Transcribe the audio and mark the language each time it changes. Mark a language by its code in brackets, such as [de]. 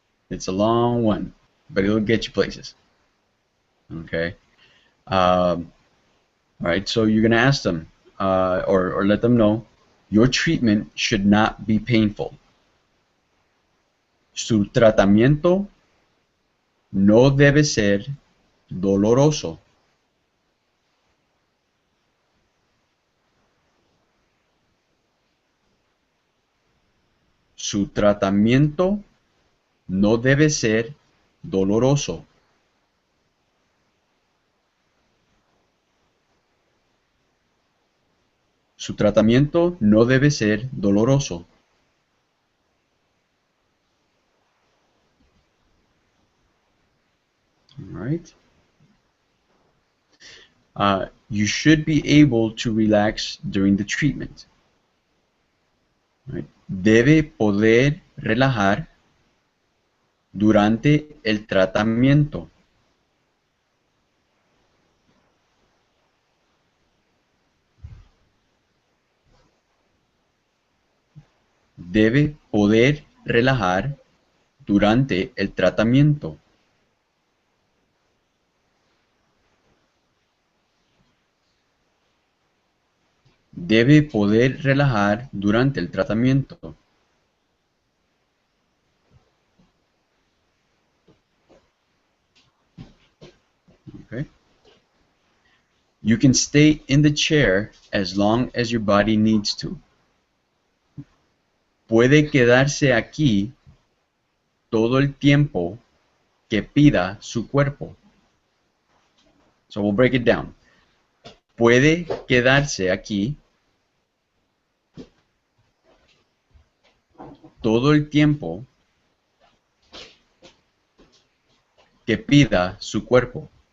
[en] It's a long one, but it'll get you places. Okay. All right. So you're gonna ask them, or let them know, your treatment should not be painful. [es] Su tratamiento no debe ser doloroso. Su tratamiento no debe ser doloroso. Su tratamiento no debe ser doloroso. [en] All right. You should be able to relax during the treatment. Right? [es] Debe poder relajar durante el tratamiento. Debe poder relajar durante el tratamiento. Debe poder relajar durante el tratamiento. [en] Okay. You can stay in the chair as long as your body needs to. [es] Puede quedarse aquí todo el tiempo que pida su cuerpo. [en] So we'll break it down. [es] Puede quedarse aquí todo el tiempo que pida su cuerpo.